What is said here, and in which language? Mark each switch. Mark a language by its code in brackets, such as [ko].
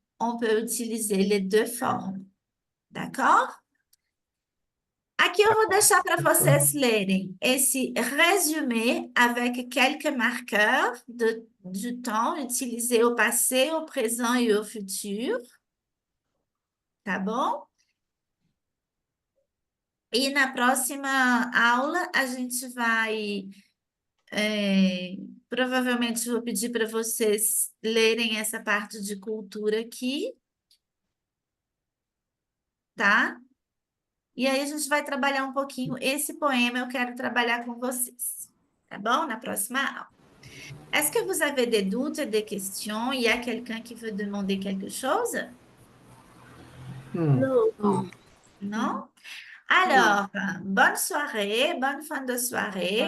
[fr] On peut utiliser les deux formes. D'accord? [pt] Aqui eu vou deixar para vocês lerem esse [fr] résumé avec quelques marqueurs du temps utilisés au passé, au présent et au futur. [pt] Tá bom? E na próxima aula a gente vai... provavelmente vou pedir para vocês lerem essa parte de cultura aqui. Tá? E aí a gente vai trabalhar um pouquinho. Esse poema eu quero trabalhar com vocês. Tá bom? Na próxima aula. [fr] Est-ce que vous avez des doutes, des questions? Il y a quelqu'un qui veut demander quelque chose? [pt] Não. [fr] Non. Non? Alors, bonne soirée, bonne fin de soirée.